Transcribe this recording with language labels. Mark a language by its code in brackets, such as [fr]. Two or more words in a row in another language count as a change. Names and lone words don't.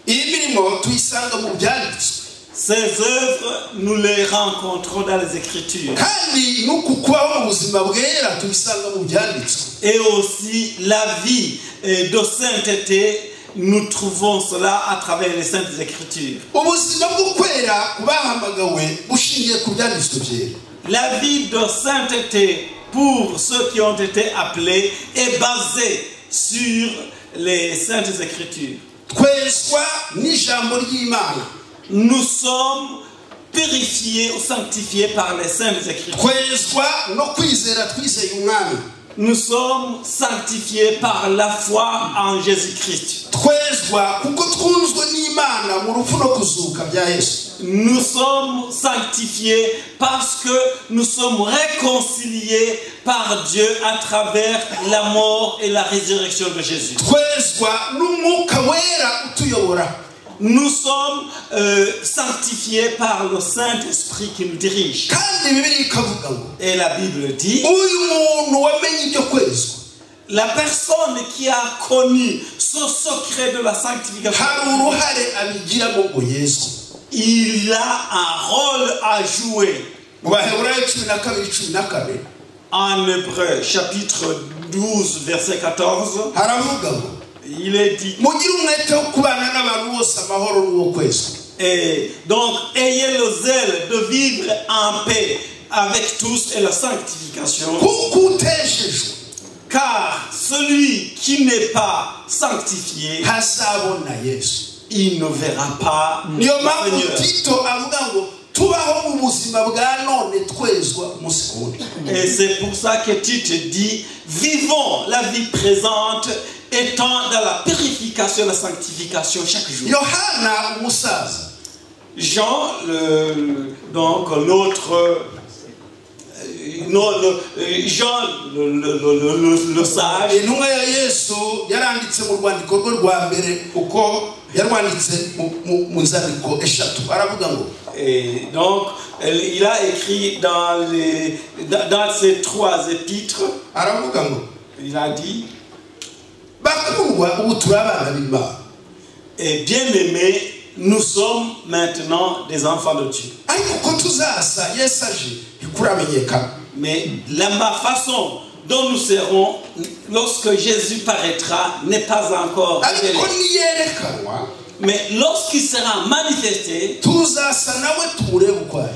[fr] Ces œuvres, nous les rencontrons dans les Écritures. Et aussi la vie de sainteté nous trouvons cela à travers les Saintes Écritures. [rw] ubuzima bwo kwera kubahamagawe bushingiye ku byanditswe byera. [fr] La vie de sainteté pour ceux qui ont été appelés est basée sur les Saintes Écritures. [rw] Twezwa n'ijambo ry'Imana. [fr] Nous sommes purifiés ou sanctifiés par les Saintes Écritures. [rw] Twezwa no kwizera twizeye umwami. [fr] Nous sommes sanctifiés par la foi en Jésus-Christ. [rw] Twezwa kuko twunzwe n'Imana mu rupfu no kuzuka bya Yesu. [fr] Nous sommes sanctifiés parce que nous sommes réconciliés par Dieu à travers la mort et la résurrection de Jésus. [rw] Twezwa n'umwuka wera utuyobora. [fr] Nous sommes sanctifiés par le Saint-Esprit qui nous dirige. [rw] Kandi Bibiliya ikavuga ngo [fr] Et la Bible dit, [rw] uyu muntu wamenye ibyo kwezwa, [fr] la personne qui a connu ce secret de la sanctification, [rw] hari uruhare abigiramo ngo yezwe. [fr] il a un rôle à jouer. [rw] Mu Baheburayo 12:14 [fr] En Hébreu, chapitre 12, verset 14, [rw] haravuga ngo [fr] il est dit, [rw] mugire umwete wo kubana n'abantu bose amahoro n'uwo kwezwa. [fr] et donc ayez le zèle de vivre en paix avec tous et la sanctification, [rw] Kuko utejejwe [fr] car celui qui n'est pas sanctifié, [rw] ntazabona Yesu. [fr] il ne verra pas le [rw] Niyo mpamvu [fr] Seigneur. [rw] Tito avuga ngo tubaho mu buzima bwa none twezwa umunsi ku wundi. [fr] Et c'est pour ça que Tite dit, vivons la vie présente étant dans la purification et la sanctification chaque jour. [rw] Yohana umusaza [fr] Jean, donc l'autre, Jean le sage, [rw] intumwa ya Yesu yaranditse mu rwandiko rwe rwa mbere uko yarwanditse mu nzandiko eshatu aravuga ngo [fr] et donc il a écrit dans ces 3 épîtres, [rw] aravuga ngo [fr] il a dit, [rw] bakundwa ubu turi abana b'Imana. [fr] et bien aimés, nous sommes maintenant des enfants de Dieu. [rw] Ariko ko tuzasa Yesu aje ntikuramenyekana. [fr] Mais la façon dont nous serons lorsque Jésus paraîtra n'est pas encore révélée. [rw] Ariko niyerekanwa [fr] Mais lorsqu'il sera manifesté, [rw] tuzasa nawe tumurebe uko ari.